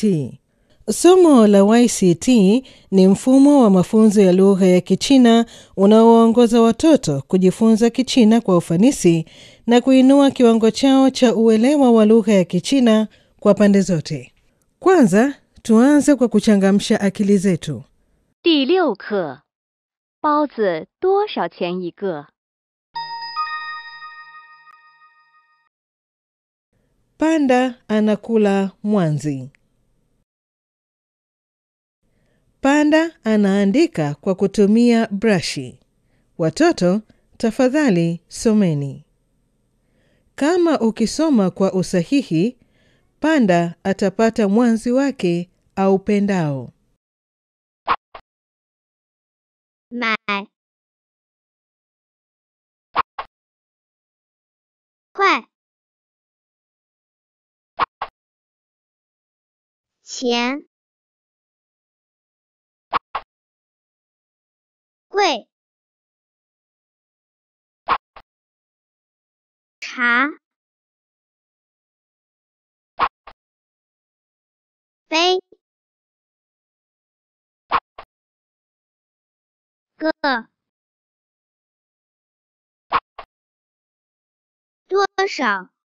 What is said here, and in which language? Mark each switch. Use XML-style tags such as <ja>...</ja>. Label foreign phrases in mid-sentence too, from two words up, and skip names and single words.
<sw>Somo la YCT ni mfumo wa mafunzo ya lugha ya Kichina unaoongoza watoto kujifunza Kichina kwa ufanisi na kuinua kiwango chao cha uelewa wa lugha ya Kichina kwa pande zote. Kwanza, tuanze kwa kuchangamsha akili zetu.</sw> <zh>第6课，包子多少钱一个？</zh> <sw>Panda anakula mwanzi. Panda anaandika kwa kutumia brashi. Watoto, tafadhali someni. Kama ukisoma kwa usahihi, Panda atapata mwanzi wake au pendao.</sw> <zh>买 块钱贵 茶 杯 个 多少</zh>